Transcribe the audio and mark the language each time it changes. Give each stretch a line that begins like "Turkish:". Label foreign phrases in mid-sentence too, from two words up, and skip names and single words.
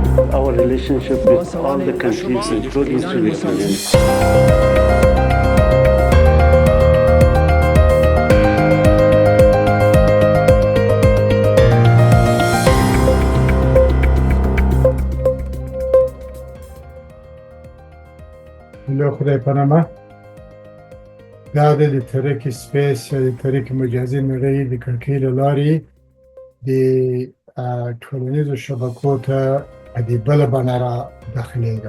English: our relationship with all the countries, including Switzerland.
Pashto: له خدای پنامه دا د ترک سپیس یا د ترک مجازي نړۍ د کړکۍ له لارې د ټولنیزو شبکو ته په دې بله بڼه را داخلېږم.